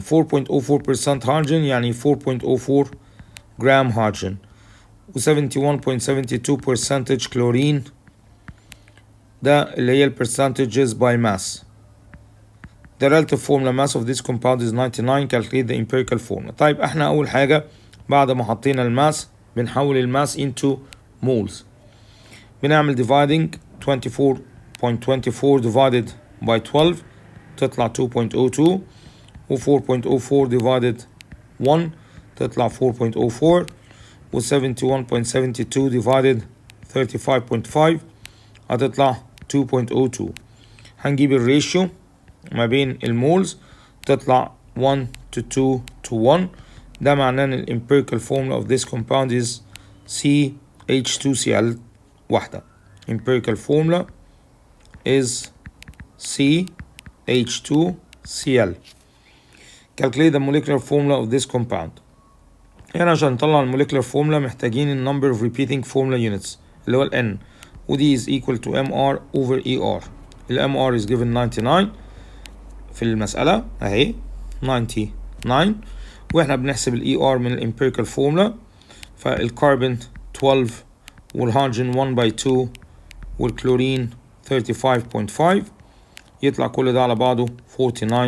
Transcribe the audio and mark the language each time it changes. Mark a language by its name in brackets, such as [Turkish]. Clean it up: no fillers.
[Arabic] 4.04% هيدروجين يعني 4.04 جرام هيدروجين. و 71.72% كلورين. [English] ده اللي هي percentages by mass. The relative formula mass of this compound is 99. Calculate the empirical formula. [Arabic] طيب احنا أول حاجة بعد ما حطينا الماس بنحول الماس into moles. بنعمل dividing 24.24 divided by 12 تطلع 2.02 و 4.04 divided 1 تطلع 4.04 و 71.72 divided 35.5 هتطلع 2.02. هنجيب الريشيو ما بين المولز تطلع 1 to 2 to 1. ده معناه ان الامبيريكال formula of this compound is CH2Cl واحدة. [English] empirical formula is CH2Cl. calculate the molecular formula of this compound. يعني عشان نطلع الموليكولار formula محتاجين ال number of repeating formula units اللي هو ال N ودي is equal to MR over ER. [Arabic] ال MR is given 99 في المسألة اهي 99 واحنا بنحسب ال ER من ال empirical formula. فالكربون 12 والهيدروجين 1 by 2 والكلورين 35.5 يطلع كل ده على بعضه 49.5.